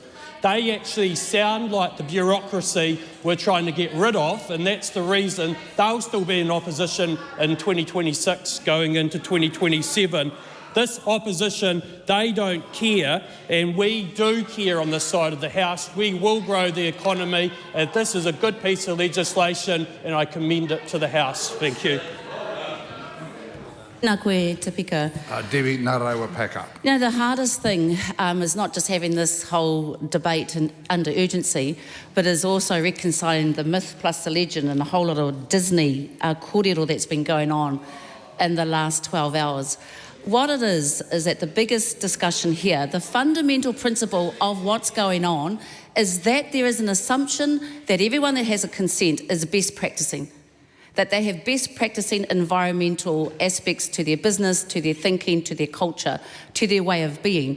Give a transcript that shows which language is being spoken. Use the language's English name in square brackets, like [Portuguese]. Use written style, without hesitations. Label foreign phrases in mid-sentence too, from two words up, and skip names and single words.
[English] They actually sound like the bureaucracy we're trying to get rid of, and that's the reason they'll still be in opposition in 2026 going into 2027. This opposition, they don't care, and we do care on this side of the House. We will grow the economy. This is a good piece of legislation, and I commend it to the House. Thank you. [Māori] Nā koe, Tipika. [English] Debbie Narawa Packer. You know, the hardest thing is not just having this whole debate under urgency, but is also reconciling the myth plus the legend and a whole lot of Disney kōrero that's been going on in the last 12 hours. what it is that the biggest discussion here, the fundamental principle of what's going on is that there is an assumption that everyone that has a consent is best practicing, that they have best practicing environmental aspects to their business, to their thinking, to their culture, to their way of being.